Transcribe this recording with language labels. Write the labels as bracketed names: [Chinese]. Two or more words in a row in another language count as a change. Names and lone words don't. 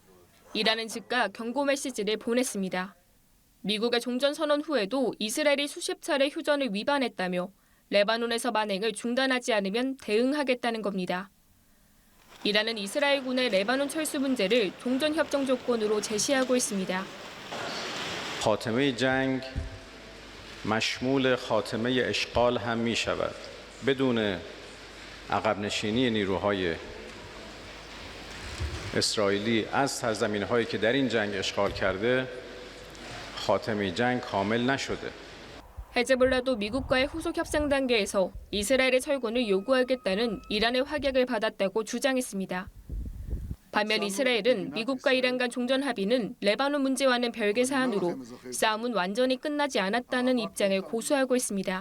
[Korean] 이란은 즉각 경고 메시지를 보냈습니다. 미국의 종전 선언 후에도 이스라엘이 수십 차례 휴전을 위반했다며 레바논에서 만행을 중단하지 않으면 대응하겠다는 겁니다. 이란은 이스라엘군의 레바논 철수 문제를 종전 협정 조건으로 제시하고 있습니다. [Persian] خاتمه جنگ مشمول خاتمه اشغال هم می شود بدون عقب نشینی نیروهای اسرائیلی از سرزمین‌هایی که در این جنگ اشغال کرده خاتمه جنگ کامل نشده. [Korean] 헤즈볼라도 미국과의 후속 협상 단계에서 이스라엘의 철군을 요구하겠다는 이란의 확약을 받았다고 주장했습니다. 반면 이스라엘은 미국과 이란 간 종전 합의는 레바논 문제와는 별개 사안으로 싸움은 완전히 끝나지 않았다는 입장을 고수하고 있습니다.